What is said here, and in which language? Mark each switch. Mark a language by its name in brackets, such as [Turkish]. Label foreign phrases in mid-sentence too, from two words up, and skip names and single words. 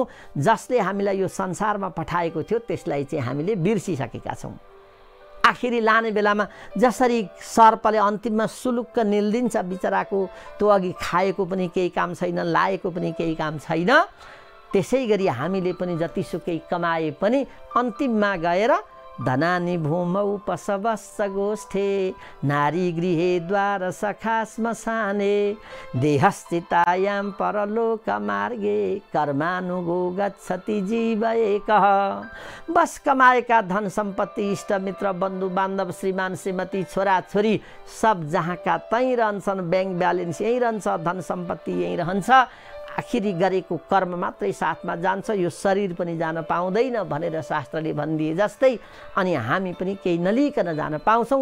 [Nepali] जसले हामीलाई यो संसारमा पठाएको थियो त्यसलाई चाहिँ हामीले बिर्सिसकेका छौँ। आखिरी लाने बेलामा जसरी सर्पले अन्तिममा सुलुक्क निल्दिन्छ बिचराको, त्यो अघि खाएको पनि केही काम छैन, लाएको पनि केही काम छैन, त्यसै गरी हामीले पनि जतिसुकै कमाए पनि अन्तिममा गएर [Sanskrit] धनानि भूमौ पशवस्य गोष्ठे नारी गृहे द्वार सखा श्मशाने देहस्थितायां परलोक मार्गे कर्मानुगो गच्छति जीव एकः। [Nepali] बस कमाएका धन सम्पत्ति, इष्टमित्र, बन्धु बान्धव, श्रीमान श्रीमती, छोरा छोरी सब जहाँका तहीँ रहन्छन्, [English] bank balance [Nepali] यहीँ रहन्छ, धन सम्पत्ति यहीँ रहन्छ। आखिरी गरेको कर्म मात्रै साथमा जान्छ, यो शरीर पनि जान पाउँदैन भनेर शास्त्रले भनिदिए जस्तै अनि हामी पनि केही नलिकन जान पाउँछौँ।